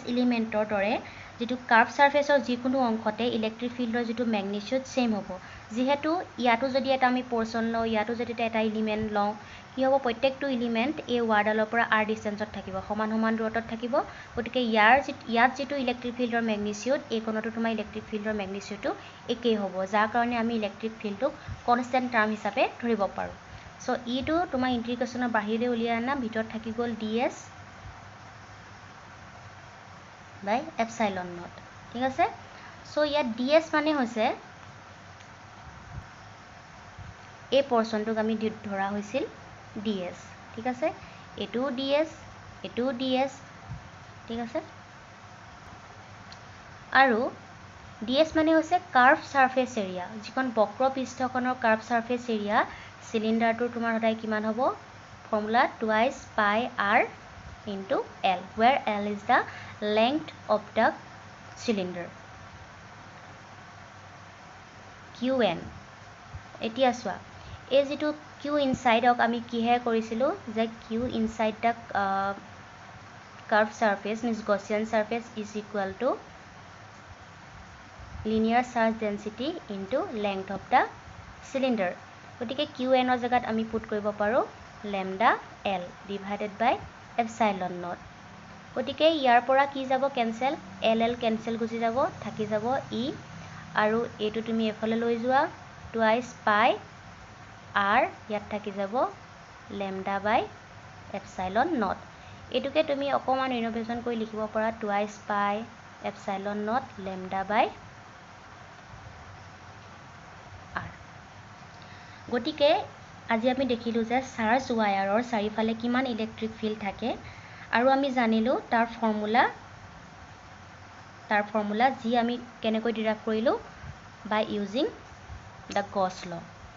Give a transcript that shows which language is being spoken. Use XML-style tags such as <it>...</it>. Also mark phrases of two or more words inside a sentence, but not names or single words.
<as>এলিমেন্টৰ দৰে যেটো</as> <en>curve surfaceৰ</en> <as>যিকোনো অংশতে</as> <en>electric fieldৰ</en> <as>যেটো</as> <en>magnitude same</en> <as>হ'ব যেহেতু ইয়াটো যদি এটা আমি পোৰশন লওঁ ইয়াটো যদি এটা এলিমেন্ট লওঁ কি হ'ব প্ৰত্যেকটো এলিমেন্ট এই ৱাৰডালৰ পৰা r ডিসটেন্সত থাকিব সমান দূৰত্বত থাকিব গতিকে ইয়াত যেটো</as> <en>electric fieldৰ magnitude</en> <as>এই কোণটো তোমাৰ</as> <en>electric fieldৰ magnitudeটো</en> <as>একেই হ'ব যাৰ কাৰণে আমি</as> <en>electric fieldক constant term</en> <as>হিচাপে ধৰিব পাৰো সো ইটো তোমাৰ ইন্টিগ্ৰেশ্যনৰ বাহিৰে উলিয়াই আনা ভিতৰত থাকি গ'ল DS</as> <en>by epsilon naught</en> <as>ঠিক আছে সো ইয়াত DS মানে হৈছে এই পোৰশনটোক আমি ধৰা হৈছিল DS ঠিক আছে এটো DS ঠিক আছে আৰু DS মানে হৈছে</as> <en>curve surface area</en> <as>যিখন বক্ৰপৃষ্ঠখনৰ</as> <en>curve surface area</en> <as>সিলিন্ডাৰটোৰ তোমাৰ সদায় কিমান হ'ব ফৰ্মুলা</as> <en>twice pi r into L where L is the length of the cylinder QN</en> <as>এতিয়া চোৱা এই যেটো</as> <en>Q inside</en> <as>অক আমি কিহে কৰিছিলো যে</as> <en>Q inside the curved surface means Gaussian surface is equal to linear charge density into length of the cylinder</en> <as>গতিকে QN ৰ জাগাত আমি পুট কৰিব পাৰো</as> <en>lambda L divided by epsilon naught</en> <as>গতিকে ইয়াৰ পৰা কি যাব কেনসেল L কেনসেল গুচি যাব থাকি যাব E আৰু এটো তুমি এফালে লৈ যোৱা</as> <en>twice pi</en> <as>r ইয়াত থাকি যাব</as> <en>lambda by epsilon naught</en> <as>এটুকে তুমি অকমান ৰিনোভেশন কৰি লিখিব পাৰা</as> <en>twice pi epsilon naught lambda by</en> <as>r গতিকে আজি আমি দেখিলো যে</as> <en>charge wireৰ</en> <as>চাৰিফালে কিমান</as> <en>electric field</en> <as>থাকে আৰু আমি জানিলো তাৰ ফৰ্মুলা তাৰ ফৰ্মুলা যি আমি কেনেকৈ ডিৰাইভ কৰিলোঁ</as> <en>by using the Gauss law</en>